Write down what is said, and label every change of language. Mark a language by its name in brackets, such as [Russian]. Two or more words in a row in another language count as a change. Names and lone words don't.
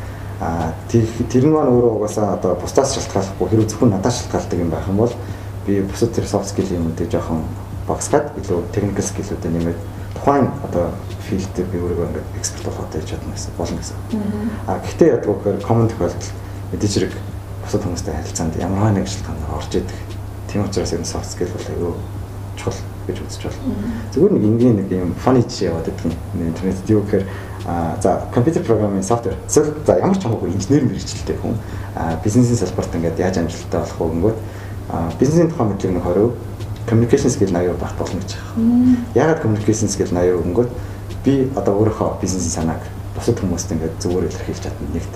[Mongolian] Тэр нь маань өөрөө угаасаа одоо бусдаас шалтгааллахгүй хэрэг зөвхөн надаас шалтгаалдаг юм байх юм бол би бусад тэр [English] soft skill [Mongolian] юмуудыг жоохон багсгаад илүү [English] technical skill- [Mongolian] үүдээ нэмээд тухайн одоо field-д би өөрийгөө ингээд эксперт болгоод яж чадна гэсэн болно гэсэн. Гэхдээ яг гэхээр common тохиолдол мэдээж хэрэг бусад хүмүүстэй харилцаанд ямар нэг шалтгаанаар орж идэг. Тийм учраас энэ [English] soft skill [Mongolian] бол аюу чухал гэж үзэж байна. Зүгээр нэг энгийн нэг юм funny жишээ яваад байдаг юм. Интернет юу гэхээр за [English] computer programming software [Mongolian] за ямар ч хамаагүй инженер мэргэжилтэй хүн бизнесийн салбарт ингээд яаж амжилттай болох вэ гингүүд бизнесийн тухай мэдлэг нэг 20%, [English] communication skill [Mongolian] 80% багт болно гэж байна. Яагаад [English] communication skill [Mongolian] 80% гингүүд би одоо өөрийнхөө бизнесийн санааг бусад хүмүүст ингээд зөвөр илэрхийлж чадна нэгт.